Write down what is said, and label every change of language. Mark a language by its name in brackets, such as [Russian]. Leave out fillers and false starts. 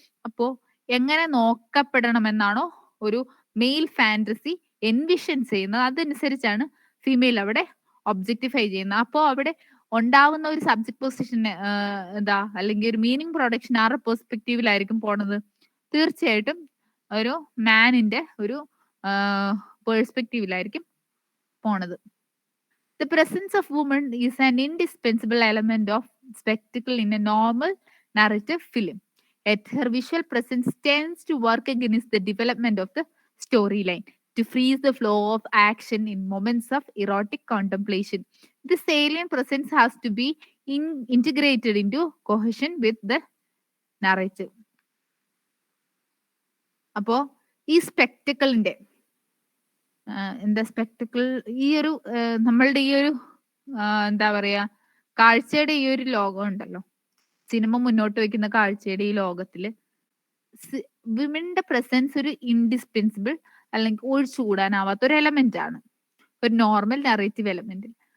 [Malayalam] അപ്പോ എങ്ങനെ നോക്കപ്പെടണം എന്നാണോ ഒരു മെയിൽ ഫാന്റസി എൻവിഷൻ ചെയ്യുന്നത് അതനുസരിച്ചാണ് ഫീമെയിൽ അവിടെ ഒബ്ജക്ടിഫൈ ചെയ്യുന്നത്. അപ്പോ അവിടെ ഉണ്ടാവുന്ന ഒരു സബ്ജക്ട് പൊസിഷൻ എന്താ അല്ലെങ്കിൽ ഒരു മീനിങ് പ്രൊഡക്ഷൻ ആരുടെ പെർസ്പെക്റ്റീവിലായിരിക്കും പോണത്? തീർച്ചയായിട്ടും ഒരു മാനിന്റെ ഒരു പേഴ്സ്പെക്റ്റീവിലായിരിക്കും പോണത്. [English] The presence of women is an indispensable element of spectacle in a normal narrative film. Yet her visual presence tends to work against the development of the storyline, to freeze the flow of action in moments of erotic contemplation. This alien presence has to be integrated into cohesion with the narrative. [Malayalam] അപ്പോ ഈ സ്പെക്ടക്കിളിന്റെ എന്താ spectacle ഈ ഒരു നമ്മളുടെ ഈ ഒരു എന്താ പറയാ കാഴ്ചയുടെ ഈ ഒരു ലോകം ഉണ്ടല്ലോ, സിനിമ മുന്നോട്ട് വെക്കുന്ന കാഴ്ചയുടെ ഈ ലോകത്തില് വിമന്റെ പ്രസൻസ് ഒരു ഇൻഡിസ്പെൻസിബിൾ അല്ലെങ്കിൽ ഒഴിച്ചുകൂടാനാവാത്ത ഒരു എലമെന്റ് ആണ്, ഒരു നോർമൽ നറേറ്റീവ് എലമെന്റ്.